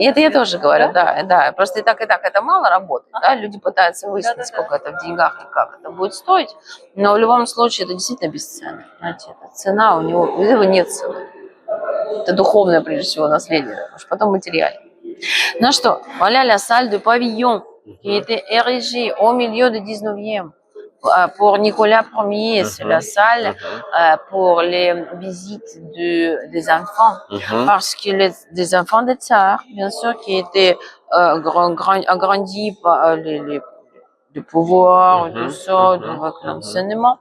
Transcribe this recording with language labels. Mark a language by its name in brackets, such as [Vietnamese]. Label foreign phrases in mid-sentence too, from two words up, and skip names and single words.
[Russian] И это я тоже говорю, да. Просто и так это мало работы, да, люди пытаются выяснить, Да-да-да. сколько это в деньгах и как это будет стоить, но в любом случае это действительно бесценно, знаете, это цена у него, у этого нет цены. Это dуховное, прежде всего, наследие, уж потом материальное. Ну что, [French] voilà la salle de pavillon qui était érigée au milieu du 19e pour Nicolas Ier. C'est la salle pour les visites des enfants. Parce que des enfants des tsars, bien sûr, qui étaient agrandis par le pouvoir, tout ça, avec l'enseignement.